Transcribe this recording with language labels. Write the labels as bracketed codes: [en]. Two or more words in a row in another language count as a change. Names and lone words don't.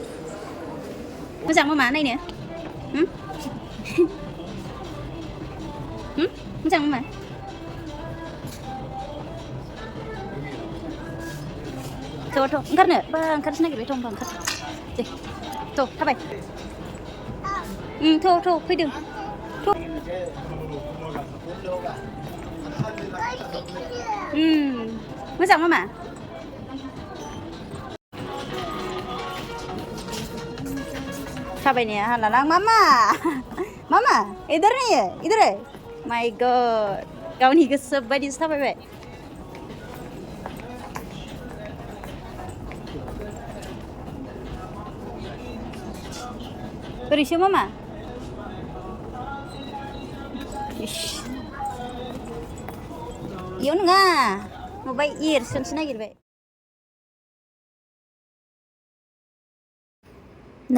[brx] मोजां मामा नायनो मोजां मा थ' ओंखारनो बा ओंखारसो नागिरबाय थ' होनबा ओंखार दे थ' थाबाय थ' फैदों थ' मोजां मामा थाबायनाया हालालां मामा [hi] इधर नहीं है इधर है [en] my God [brx] गावनि गोसो बायदिसो थाबायबाय बोरैसो मामा इयाव नङा माबा एरसोनसो नागिरबाय नै